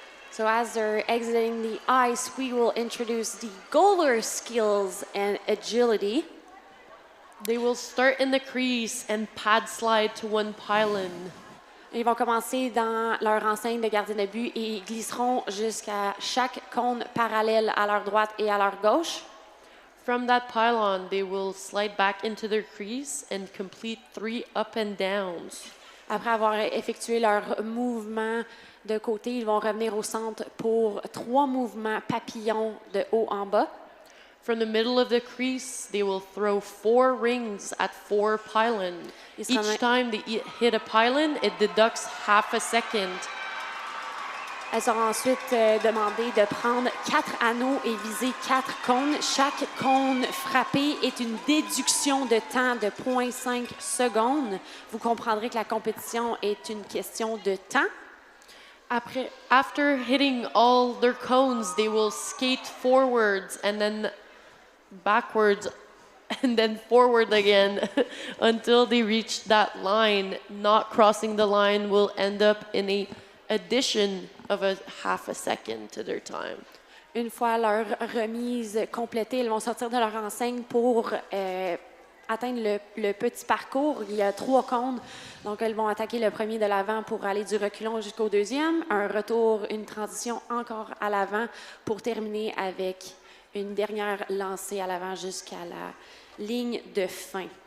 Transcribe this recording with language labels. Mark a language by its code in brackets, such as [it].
[en] So as they're exiting the ice, we will introduce the goaler skills and agility. They will start in the crease and pad slide to one pylon. [fr] Ils vont commencer dans leur enseigne de gardien de but et ils glisseront jusqu'à chaque cône parallèle à leur droite et à leur gauche. [en] From that pylon, they will slide back into their crease and complete 3 up and downs. [fr] Après avoir effectué leur mouvement de côté, ils vont revenir au centre pour 3 mouvements papillons de haut en bas. [en] From the middle of the crease, they will throw 4 rings at 4 pylons. Each time they hit a pylon, it deducts half a second. [fr] Elles sont ensuite demandées de prendre 4 anneaux et viser 4 cônes. Chaque cône frappé est une déduction de temps de 0,5 secondes. Vous comprendrez que la compétition est une question de temps. [en] After hitting all their cones, they will skate forwards and then backwards and then forward again until they reach that line. Not crossing the line will end up in an addition of a half a second to their time. [fr] Une fois leur remise complétée, elles vont sortir de leur enseigne pour atteindre le petit parcours. Il y a 3 cônes, donc elles vont attaquer le premier de l'avant pour aller du reculon jusqu'au deuxième. Un retour, une transition encore à l'avant pour terminer avec une dernière lancée à l'avant jusqu'à la ligne de fin.